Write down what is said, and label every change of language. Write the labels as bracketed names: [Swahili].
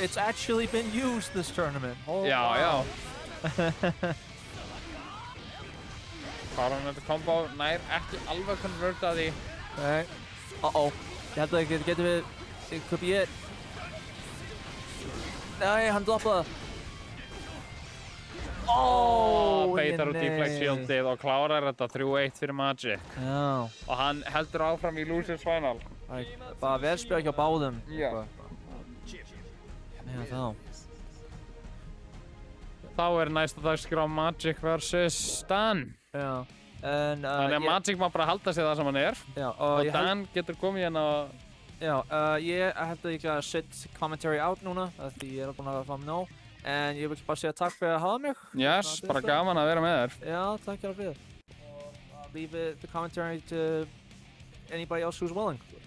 [English] It's actually been used this tournament. Oh, [Icelandic] Já, wow. já. Fara hann þetta kombo, nær ekki alveg konverta því. [English] Okay. Uh-oh. [Icelandic] Ég held að getum við... [English] It could be it. [Icelandic] Nei, hann droppaði. Beitar út Deflect Shieldið og klárar þetta 3-1 fyrir Magic. Já. Og hann heldur áfram í Losers Final. Bara velspjör hjá báðum. Já. Já, þá. Þá er næsta dagskrá Magic vs. Dan. Já. En, Þannig að Magic má bara halda sig það sem hann er. Já, Og Dan getur komið hérna og... Já, ég held að ég gæti að [English] set commentary out [Icelandic] núna, því ég er búinn að fá mig nóg. En ég vil bara segja takk fyrir að hafa mig. Yes, bara gaman að vera með þér. Já, takk hjá fyrir. [English] Leave the commentary to anybody else who's willing.